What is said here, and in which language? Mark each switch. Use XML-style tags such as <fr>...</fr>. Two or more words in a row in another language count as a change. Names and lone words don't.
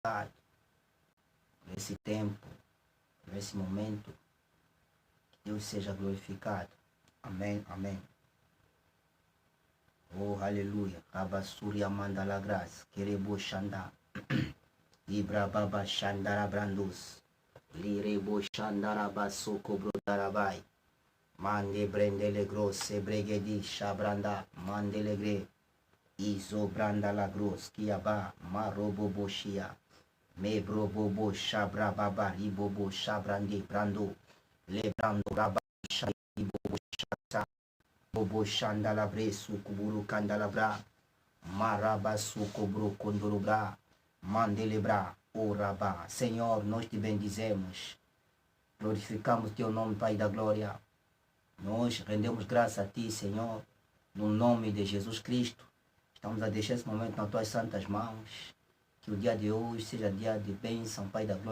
<pt>nesse tempo, nesse momento. Que Deus seja glorificado. Amém, amém. Oh, aleluia. Rabasuri amanda la graça. Querebo xandar. Ibra baba xandara brandus. Lirebo xandara basoko brodarabai. Mande brendele grosse bregedi xabranda. Mandele gre. Izo branda la gross. Kiaba. Marobo boxia. Me brobobo xabra baba. Ribobo xabrande brando. Lebrando rabaxa. Ribobo xata. Bobo xandala bresu kuburu kandalabra. Maraba sucobro condolubra. Mandelebra. Oraba. Senhor, nós te bendizemos. Glorificamos teu nome, Pai da glória. Nós rendemos graça a ti, Senhor, no nome de Jesus Cristo. Estamos a deixar esse momento nas tuas santas mãos. Que o dia de hoje seja dia de bênção, Pai da glória.</pt>